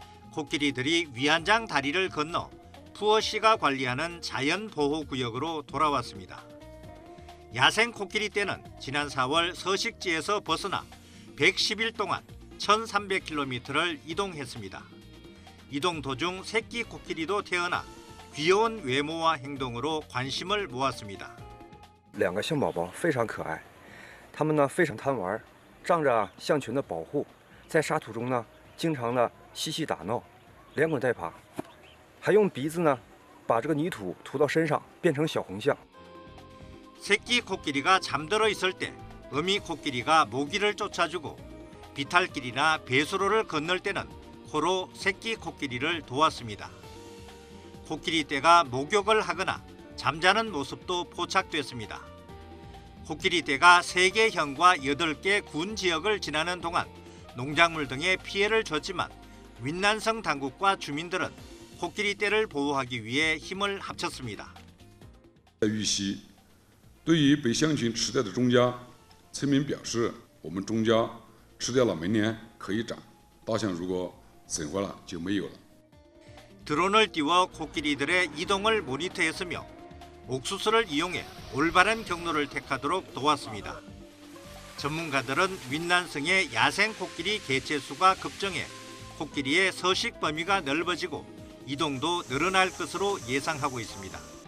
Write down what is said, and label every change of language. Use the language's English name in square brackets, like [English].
[Korean] 코끼리들이 위안장 다리를 건너 푸어시가 관리하는 자연보호구역으로 돌아왔습니다. 야생 코끼리 떼는 지난 4월 서식지에서 벗어나 110일 동안 1300km를 이동했습니다. 이동 도중 새끼 코끼리도 태어나 귀여운 외모와 행동으로 관심을 모았습니다. [Chinese] 2个象宝宝非常可爱，它们呢非常贪玩，仗着象群的保护，在沙土中呢经常的嬉戏打闹，连滚带爬，还用鼻子呢把这个泥土涂到身上，变成小红象。 [Korean] 새끼 코끼리가 잠들어 있을 때 어미 코끼리가 모기를 쫓아주고 비탈길이나 배수로를 건널 때는 코로 새끼 코끼리를 도왔습니다. 코끼리 떼가 목욕을 하거나 잠자는 모습도 포착됐습니다. 코끼리 떼가 3개 현과 8개 군 지역을 지나는 동안 농작물 등에 피해를 줬지만 윈난성 당국과 주민들은 코끼리 떼를 보호하기 위해 힘을 합쳤습니다. [Chinese] 玉溪对于被象群吃掉的庄稼，村民表示，我们庄稼吃掉了，明年可以长。大象如果损坏了就没有了。 [Korean] 드론을 띄워 코끼리들의 이동을 모니터했으며 옥수수를 이용해 올바른 경로를 택하도록 도왔습니다. 전문가들은 윈난성의 야생 코끼리 개체수가 급증해 코끼리의 서식 범위가 넓어지고 이동도 늘어날 것으로 예상하고 있습니다.